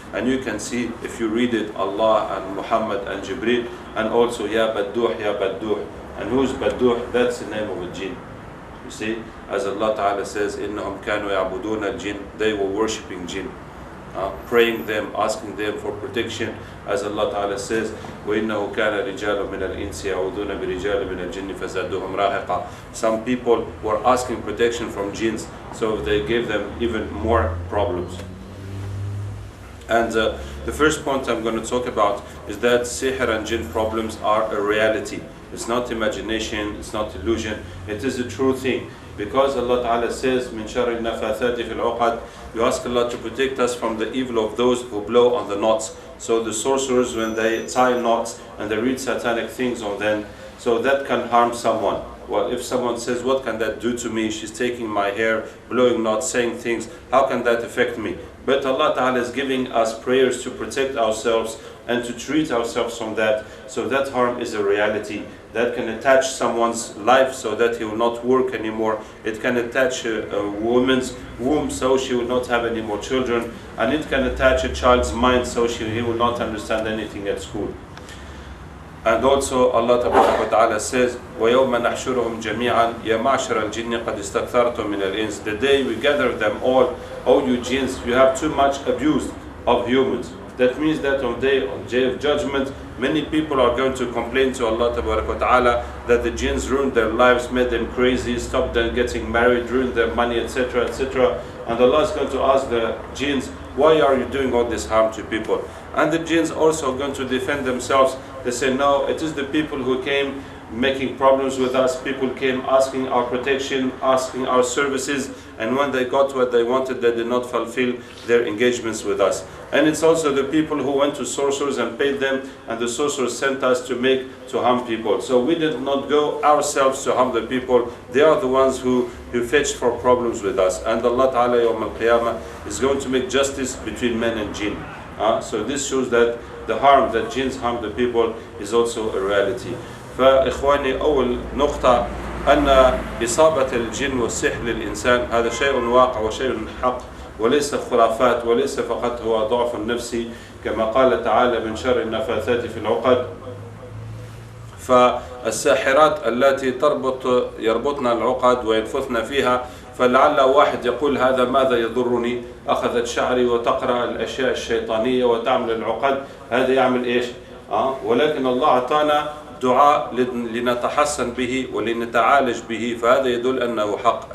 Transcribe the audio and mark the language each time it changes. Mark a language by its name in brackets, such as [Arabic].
[English] And you can see, if you read it, Allah and Muhammad and Jibreel, and also Ya Badduh, Ya Badduh. And who's Badduh? That's the name of a jinn. You see, as Allah Ta'ala says, [Arabic] إِنَّهُمْ كَانُوا يَعْبُدُونَ الْجِنِّ. [English] They were worshipping jinn, praying them, asking them for protection. As Allah Ta'ala says, [Arabic] وَإِنَّهُ كَانَ رِجَالٌ مِنَ الْإِنسِ يَعُوذُونَ بِرِجَالٍ مِنَ الْجِنِّ فَزَادُوهُمْ رَاهِقًا. [English] Some people were asking protection from jinns, so they gave them even more problems. And the first point I'm going to talk about is that sihr and jinn problems are a reality. It's not imagination, it's not illusion, it is a true thing. Because Allah Ta'ala says, [Arabic] مِن شَرِّ النَّفَاثَاتِ فِي الْعُقَدِ, [English] you ask Allah to protect us from the evil of those who blow on the knots. So the sorcerers, when they tie knots and they read satanic things on them, so that can harm someone. Well, if someone says, what can that do to me? She's taking my hair, blowing knots, saying things, how can that affect me? But Allah Ta'ala is giving us prayers to protect ourselves and to treat ourselves from that. So that harm is a reality. That can attach someone's life so that he will not work anymore. It can attach a woman's womb so she will not have any more children. And it can attach a child's mind so he will not understand anything at school. And also Allah Ta'ala says, [Arabic] وَيَوْمَ نَحْشُرُهُمْ جَمِيعًا يَا مَعْشَرَ الْجِنِّ قَدْ اسْتَكْثَرْتُم مِّنَ الْإِنسِ. [English] The day we gather them all, oh you jinns, you have too much abused of humans. That means that on day of judgment, many people are going to complain to Allah Ta'ala that the jinns ruined their lives, made them crazy, stopped them getting married, ruined their money, etc., etc. And Allah is going to ask the jinns, why are you doing all this harm to people? And the jinns also are going to defend themselves. They say, no, it is the people who came making problems with us. People came asking our protection, asking our services, and when they got what they wanted, they did not fulfill their engagements with us. And it's also the people who went to sorcerers and paid them, and the sorcerers sent us to harm people. So we did not go ourselves to harm the people. They are the ones who fetched for problems with us. And Allah Ta'ala Yawm al-Qiyamah is going to make justice between men and jinn. So this shows that the harm that jinns harm the people is also a reality. [Arabic] فإخواني أول نقطة أن إصابة الجن والسحر للإنسان هذا شيء واقع وشيء حق وليس خرافات وليس فقط هو ضعف نفسي كما قال تعالى من شر النفاثات في العقد. فالساحرات التي يربطن العقد وينفثن فيها، فلعل واحد يقول هذا ماذا يضرني، أخذت شعري وتقرأ الأشياء الشيطانية وتعمل العقد، هذا يعمل إيش؟ ولكن الله أعطانا دعاء لنتحسن به ولنتعالج به، فهذا يدل أنه حق.